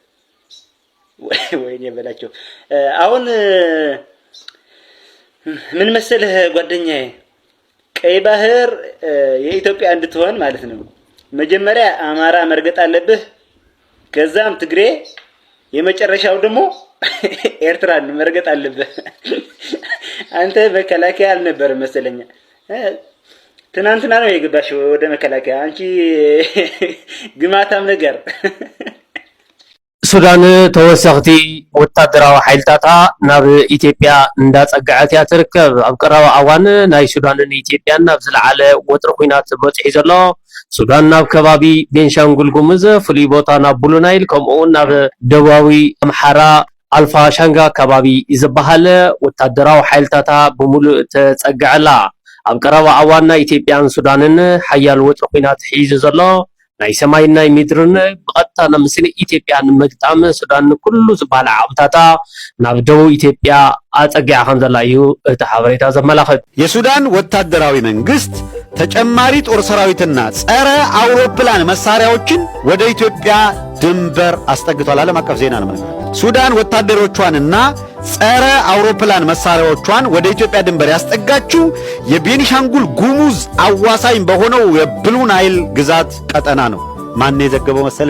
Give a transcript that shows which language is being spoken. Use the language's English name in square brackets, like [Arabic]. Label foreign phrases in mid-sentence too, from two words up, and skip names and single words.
[Amharic] ወይኔ በላቸው። አሁን ምን መሰለህ ጓደኛዬ ቀይ ባህር የኢትዮጵያ እንድትሆን ማለት ነው መጀመሪያ አማራ መርገጥ አለብህ ከዛም ትግሬ የመጨረሻው ደግሞ ኤርትራን መርገጥ አለብህ። አንተ መከላከያ አልነበር መሰለኛ ትናንትና ነው የገባሽው ወደ መከላከያ አንቺ ግማታም ነገር። [Tigrinya] ሱዳን ተወሰኽቲ ወታደራዊ ሓይልታታ ናብ ኢትዮጵያ እንዳጸጋዓት ትርከብ። ኣብ ቀረባ እዋን ናይ ሱዳንን ኢትዮጵያን ናብ ዝለዓለ ወጥሪ ኩናት በጽሒ ዘሎ ሱዳን ናብ ከባቢ ቤንሻንጉል ጉሙዝ ፍሉይ ቦታ ናብ ብሉ ናይል ከምኡውን ናብ ደቡባዊ ኣምሓራ ኣልፋ ሻንጋ ከባቢ ዝበሃል ወታደራዊ ሓይልታታ ብሙሉእ ተጸግዐላ። ኣብ ቀረባ እዋን ናይ ኢትዮጵያን ሱዳንን ሓያል ወጥሪ ኩናት ሒዙ ዘሎ ናይ ሰማይን ናይ ምድርን ብቐጥታ ንምስሊ ኢትዮጵያን ምግጣም ሱዳን ኩሉ ዝበሃል ዓቕብታታ ናብ ደቡብ ኢትዮጵያ አጸጋያ ከም ዘላ እዩ እቲ ሓበሬታ ዘመላኽት። [Amharic] የሱዳን ወታደራዊ መንግስት ተጨማሪ ጦር ሰራዊትና ጸረ አውሮፕላን መሳሪያዎችን ወደ ኢትዮጵያ ድንበር አስጠግቷል። ዓለም አቀፍ ዜና ነው። ሱዳን ወታደሮቿንና ጸረ አውሮፕላን መሳሪያዎቿን ወደ ኢትዮጵያ ድንበር ያስጠጋችው የቤኒሻንጉል ጉሙዝ አዋሳኝ በሆነው የብሉ ናይል ግዛት ቀጠና ነው። ማን የዘገበው መሰለ?